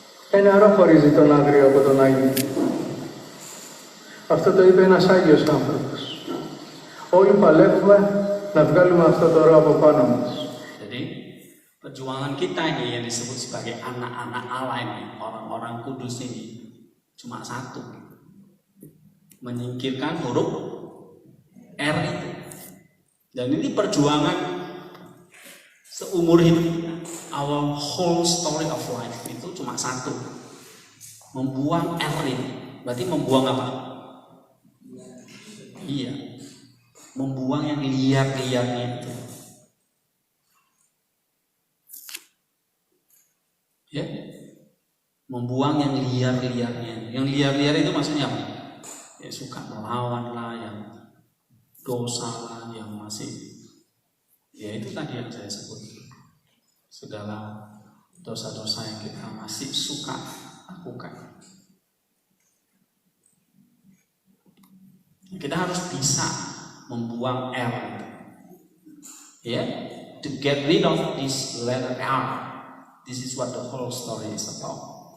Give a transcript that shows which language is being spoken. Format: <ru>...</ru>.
<el>Ένα νερό χωρίζει τον άγριο από τον Άγιο. Αυτό το είπε ένας Άγιος άνθρωπος. Όλοι παλεύουμε να βγάλουμε αυτό το ρο από πάνω μας.</el> <id>Jadi perjuangan kita ini yang disebut sebagai anak-anak Allah ini, orang-orang kudus ini, cuma satu, menyingkirkan huruf R itu. Dan ini perjuangan seumur hidup kita.</id> <en>Our whole story of life</en> <id>itu cuma satu, membuang R ini. Berarti membuang apa? Iya, membuang yang liar-liarnya itu. Ya, membuang yang liar-liarnya. Yang liar-liar itu maksudnya apa? Ya, suka melawan lah, yang dosa lah, yang masih, ya itu tadi yang saya sebut, segala dosa-dosa yang kita masih suka lakukan. Kita harus bisa membuang R itu.</id> <en>Ya, to get rid of this letter R. This is what the whole story is about.</en>